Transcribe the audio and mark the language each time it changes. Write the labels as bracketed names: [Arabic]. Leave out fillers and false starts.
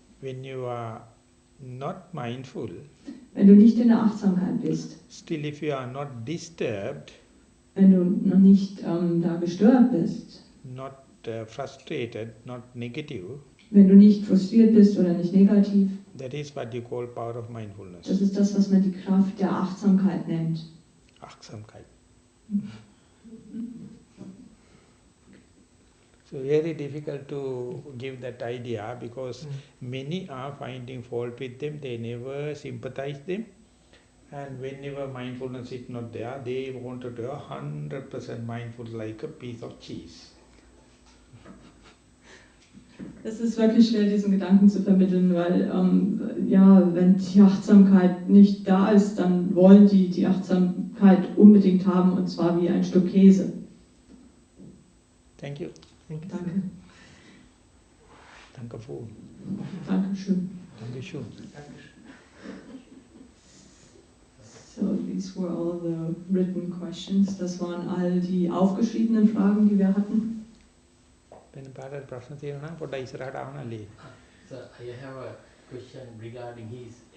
[English] when you are not mindful, [German] wenn du nicht in der Achtsamkeit bist, [English] still if you are not disturbed, [German] wenn du noch nicht da gestört bist, [English] not frustrated, not negative, [German] wenn du nicht frustriert bist oder nicht negativ, [English] that is what you call power of mindfulness. [German] Das ist das, was man die Kraft der Achtsamkeit nennt. Achtsamkeit. [English] So very difficult to give that idea because many are finding fault with them, they never sympathize them, and whenever mindfulness is not there, they want to do 100% mindful like a piece of cheese. [German] Es ist wirklich schwer, diesen Gedanken zu vermitteln, weil wenn die Achtsamkeit nicht da ist, dann wollen die Achtsamkeit unbedingt haben, und zwar wie ein Stück Käse. [English] Thank you. [German] Danke. Dankeschön. Dankeschön. Dankeschön. [English] So, these were all the written questions. [German] Das waren all die aufgeschriebenen Fragen, die wir hatten. [English] Sir, I have a question regarding his